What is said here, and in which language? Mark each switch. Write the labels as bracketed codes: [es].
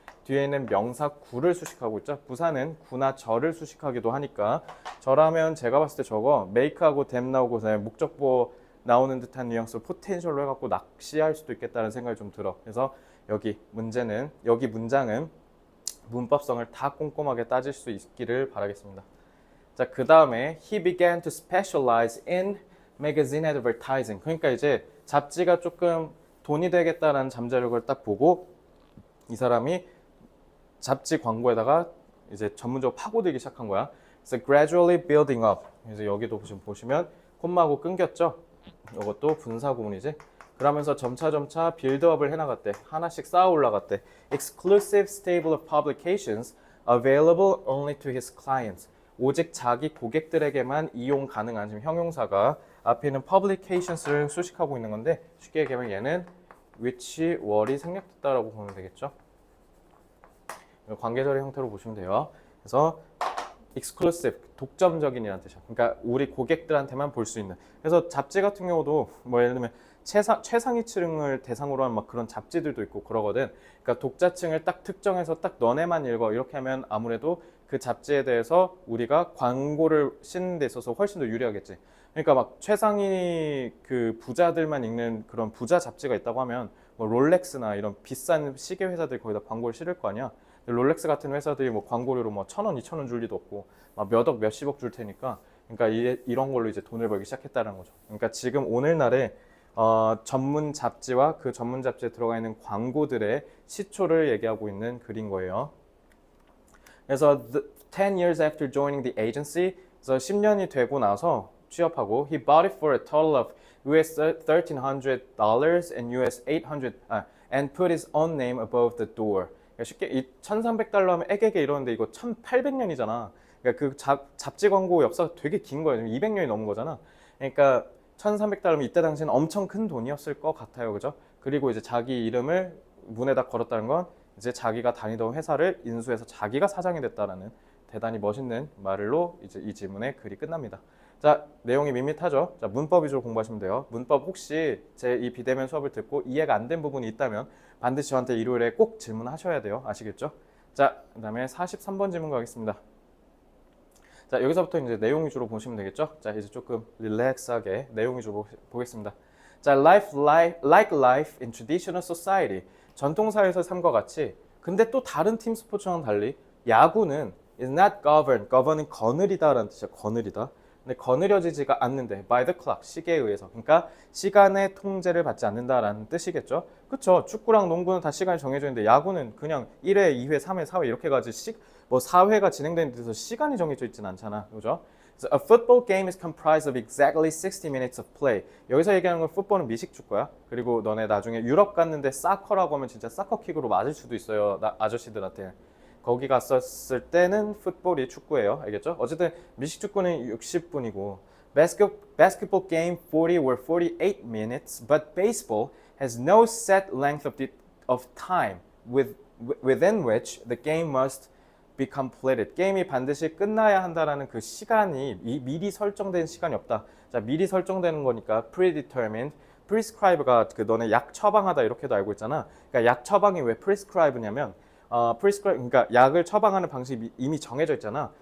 [ko] 뒤에 있는 명사 구를 수식하고 있죠. 부사는 구나 저를 수식하기도 하니까 저라면 제가 봤을 때 저거 make하고 them 나오고 목적보 나오는 듯한 뉘앙스로 포텐셜로 해갖고 낚시할 수도 있겠다는 생각이 좀 들어. 그래서 여기 문장은 문법성을 다 꼼꼼하게 따질 수 있기를 바라겠습니다. 자, 그 다음에 [en] he began to specialize in magazine advertising. [ko] 그러니까 이제 잡지가 조금 돈이 되겠다라는 잠재력을 딱 보고 이 사람이 잡지 광고에다가 이제 전문적으로 파고들기 시작한 거야. 그래서 [en] gradually building up. [ko] 그래서 여기도 지금 보시면 콤마하고 끊겼죠. 이것도 분사 구문이지. 그러면서 점차 빌드업을 해나갔대. 하나씩 쌓아 올라갔대. [en] Exclusive stable of publications available only to his clients. [ko] 오직 자기 고객들에게만 이용 가능한 지금 형용사가 앞에 있는 publications를 수식하고 있는 건데 쉽게 얘기하면 얘는 which were이 생략됐다라고 보면 되겠죠. 관계절의 형태로 보시면 돼요. 그래서 exclusive, 독점적인이라는 뜻이야. 그러니까 우리 고객들한테만 볼 수 있는. 그래서 잡지 같은 경우도 뭐 예를 들면 최상위층을 대상으로 한 막 그런 잡지들도 있고 그러거든. 그러니까 독자층을 딱 특정해서 딱 너네만 읽어 이렇게 하면 아무래도 그 잡지에 대해서 우리가 광고를 싣는 데 있어서 훨씬 더 유리하겠지. 그러니까 막 최상위 그 부자들만 읽는 그런 부자 잡지가 있다고 하면 뭐 롤렉스나 이런 비싼 시계 회사들이 거기다 광고를 실을 거 아니야. 롤렉스 같은 회사들이 뭐 광고료로 뭐 1,000원, 2,000원 줄 리도 없고 막 몇 억, 몇십억 줄 테니까 그러니까 이런 걸로 이제 돈을 벌기 시작했다는 거죠. 그러니까 지금 오늘날에 전문 잡지와 그 전문 잡지에 들어가 있는 광고들의 시초를 얘기하고 있는 글인 거예요. [en] 그래서 10 years after joining the agency, [ko] 그래서 10년이 되고 나서 취업하고 [en] he bought it for a total of US $1,300 and US 800 and put his own name above the door. [ko] 그러니까 쉽게 이 1,300달러 하면 애게게 이러는데 이거 1,800년이잖아. 그러니까 그 잡지 광고 역사가 되게 긴 거예요. 200년이 넘은 거잖아. 그러니까 1,300달러면 이때 당시에는 엄청 큰 돈이었을 것 같아요. 그죠? 그리고 이제 자기 이름을 문에다 걸었다는 건 이제 자기가 다니던 회사를 인수해서 자기가 사장이 됐다라는 대단히 멋있는 말로 이제 이 지문의 글이 끝납니다. 자, 내용이 밋밋하죠? 자, 문법 위주로 공부하시면 돼요. 문법 혹시 제 이 비대면 수업을 듣고 이해가 안 된 부분이 있다면 반드시 저한테 일요일에 꼭 질문하셔야 돼요. 아시겠죠? 자, 그 다음에 43번 질문 가겠습니다. 자, 여기서부터 이제 내용 위주로 보시면 되겠죠? 자, 이제 조금 릴렉스하게 내용 위주로 보겠습니다. 자, [en] like life in traditional society. [ko] 전통사회에서 삶과 같이. 근데 또 다른 팀 스포츠와는 달리 야구는 [en] is not govern [ko] 은 거느리다라는 뜻이야. 거느리다. 근데 거느려지지가 않는데 [en] by the clock, [ko] 시계에 의해서. 그러니까 시간의 통제를 받지 않는다라는 뜻이겠죠. 그렇죠. 축구랑 농구는 다 시간이 정해져 있는데 야구는 그냥 1회, 2회, 3회, 4회 이렇게 가지 뭐 4회가 진행되는 데서 시간이 정해져 있진 않잖아. 그죠? [en] So a football game is comprised of exactly 60 minutes of play. [ko] 여기서 얘기하는 건 풋볼은 미식축구야. 그리고 너네 나중에 유럽 갔는데 사커라고 하면 진짜 사커킥으로 맞을 수도 있어요. 아저씨들한테. 거기 갔었을 때는 풋볼이 축구예요. 알겠죠? 어쨌든 미식축구는 60분이고 [en] basketball game 40 or 48 minutes, but baseball has no set length of time within which the game must be completed. [ko] 게임이 반드시 끝나야 한다라는 그 시간이 미리 설정된 시간이 없다. 자, 미리 설정되는 거니까 predetermined. prescribe가 그 너네 약 처방하다 이렇게도 알고 있잖아. 그러니까 약 처방이 왜 prescribe냐면 그러니까 약을 처방하는 방식이 이미 정해져 있잖아.